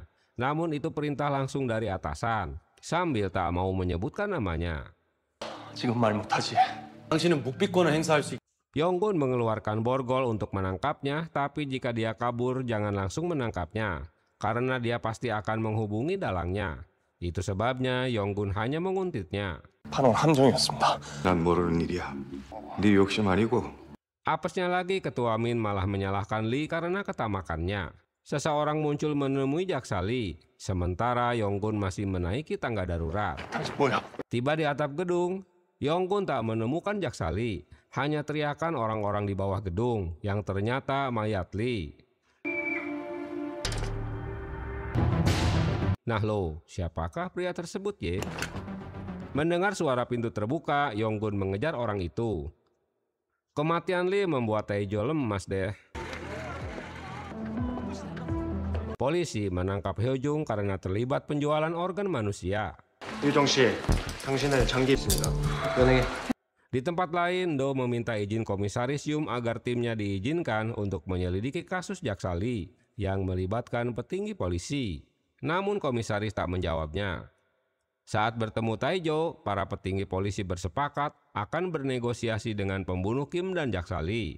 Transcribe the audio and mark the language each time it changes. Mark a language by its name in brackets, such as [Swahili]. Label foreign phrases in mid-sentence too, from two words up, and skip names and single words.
[Indonesian] Namun itu perintah langsung dari atasan, sambil tak mau menyebutkan namanya. Yonggun mengeluarkan borgol untuk menangkapnya, tapi jika dia kabur jangan langsung menangkapnya, karena dia pasti akan menghubungi dalangnya. Itu sebabnya Yonggun hanya menguntitnya. [Korean] 난 모르는 일이야. 네 욕심 아니고. [Indonesian] Apesnya lagi, ketua Min malah menyalahkan Lee karena ketamakannya. Seseorang muncul menemui jaksa Lee, sementara Yonggun masih menaiki tangga darurat. Tiba di atap gedung, Yonggun tak menemukan jaksa Lee, hanya teriakan orang-orang di bawah gedung yang ternyata mayat Lee. Nah lo, siapakah pria tersebut ye? Mendengar suara pintu terbuka, Yonggun mengejar orang itu. Kematian Lee membuat Taejo lemas deh. Polisi menangkap Hyojung karena terlibat penjualan organ manusia. [Korean] 유정 씨, 당신의 장기 있습니다. 연행해. [Indonesian] Di tempat lain, Do meminta izin komisaris Yum agar timnya diizinkan untuk menyelidiki kasus jaksa Lee yang melibatkan petinggi polisi. Namun komisaris tak menjawabnya. Saat bertemu Taejo, para petinggi polisi bersepakat akan bernegosiasi dengan pembunuh Kim dan jaksa Lee.